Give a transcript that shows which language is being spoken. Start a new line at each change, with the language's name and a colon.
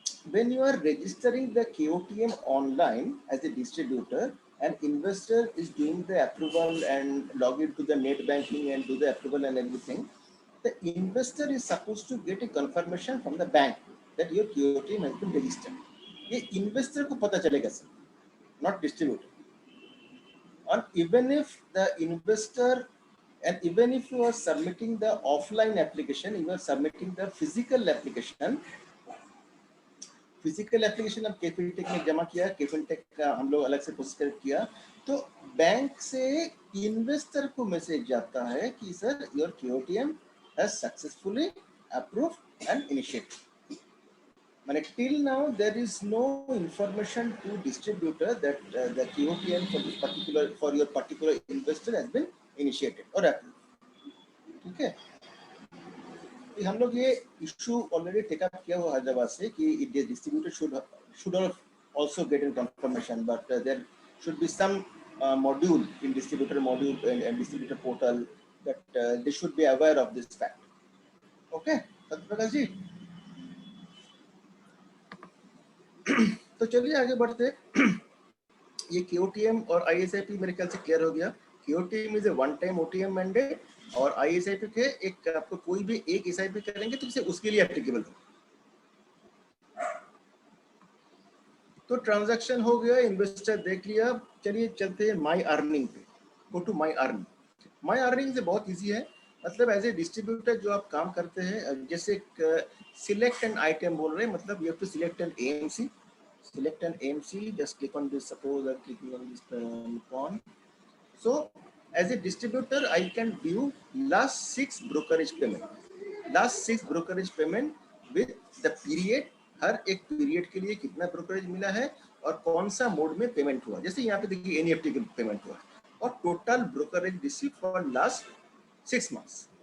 English: When you are registering the KOTM online as a distributor, an investor is doing the approval and log into the net banking and do the approval and everything, the investor is supposed to get a confirmation from the bank that your KOTM has been registered.
Hindi: ये investor को पता चलेगा sir,
English: not distributor. And even if the investor, and even if you are submitting the offline application, you are submitting the physical application
Hindi: हम केफिनटेक में जमा किया, केफिनटेक का हम लोग अलग से प्रोसेस किया, तो बैंक से इन्वेस्टर को मैसेज जाता है कि
English: Sir your KOTM has successfully approved and initiated. माने till now there is no information to distributor that the KOTM for this particular for your particular investor has been initiated और approved.
Hindi: ठीक है, हम लोग ये इशू ऑलरेडी टेक अप किया हुआ हैदराबाद से कि
English: Distributor should also get in confirmation, but there should be some module in distributor module and distributor portal that they should be aware of this fact.
Hindi: Okay, Satyaprakash जी. तो चलिए आगे बढ़ते. ये KOTM और ISIP मेरे ख्याल से क्लियर हो गया.
English: KOTM is a one time OTM mandate
Hindi: और ISIP के एक आपको कोई भी एक SIP करेंगे तो इसे उसके लिए एप्लीकेबल हो. तो ट्रांजैक्शन हो गया, इन्वेस्टर देख लिया. चलिए चलते हैं माई अर्निंग पे.
English: Go to my earning.
Hindi: My earning से बहुत इजी है. मतलब एज ए डिस्ट्रीब्यूटर जो आप काम करते हैं, जैसे
English: select an item
Hindi: बोल रहे हैं, मतलब
English: You have to select an AMC. Select an AMC, just click on this, suppose I'm clicking on this icon. So as a distributor I can view last 6 brokerage payment with the period,
Hindi: हर एक period के लिए कितना brokerage मिला है और कौन सा mode में पेमेंट हुआ. जैसे यहाँ पे देखिए NEFT का पेमेंट हुआ और
English: Total brokerage receive for last 6 months.